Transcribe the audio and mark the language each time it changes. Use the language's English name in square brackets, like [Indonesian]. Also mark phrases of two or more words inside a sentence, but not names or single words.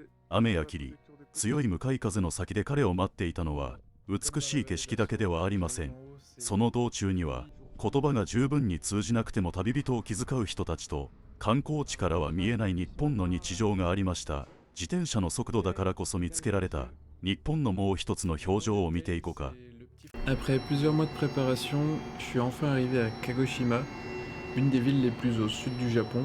[Japanese] 雨や霧、強い向かい風の先で彼を待っていたのは、美しい景色だけではありません。その道中には、言葉が十分に通じなくても旅人を気遣う人たちと、観光地からは見えない日本の日常がありました。自転車の速度だからこそ見つけられた日本のもう一つの表情を見ていこうか。 [French] Après plusieurs mois de préparation, je suis enfin arrivé à Kagoshima, une des villes les plus au sud du Japon.